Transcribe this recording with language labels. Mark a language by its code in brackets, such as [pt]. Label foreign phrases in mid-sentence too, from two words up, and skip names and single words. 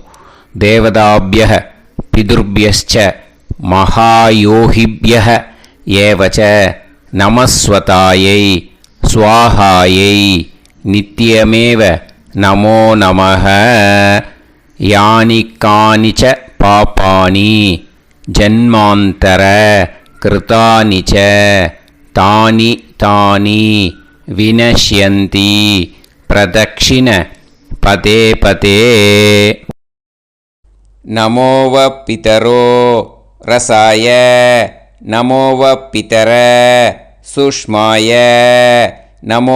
[sa] देवताभ्यः पितृभ्यश्च महायोगिभ्य एवच नमस्स्वधायै स्वाहायै नित्यमेव नमो नमः. यानि कानिच पापानि जन्मान्तर कृतानि च तानि तानि विनश्यन्ति प्रदक्षिण पदे पदे नमो वः पितरो रसाय नमो वः पितर सुष्माय नमो